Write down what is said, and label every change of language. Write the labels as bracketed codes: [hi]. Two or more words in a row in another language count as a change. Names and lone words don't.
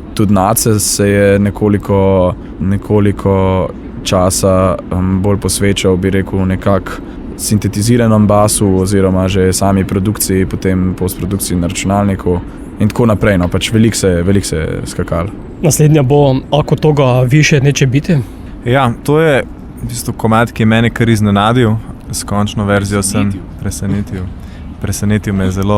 [sl] Tudi Nace se je nekoliko časa bolj posvečal, bi rekel, nekako sintetiziranem basu oziroma že sami produkciji, potem postprodukciji na računalniku in tako naprej. No, pač veliko se je skakalo. Naslednja bo Ako toga više neće biti. Ja, to je v bistvu komad, ki je mene kar iznenadil. S končno verzijo sem presenetil me zelo.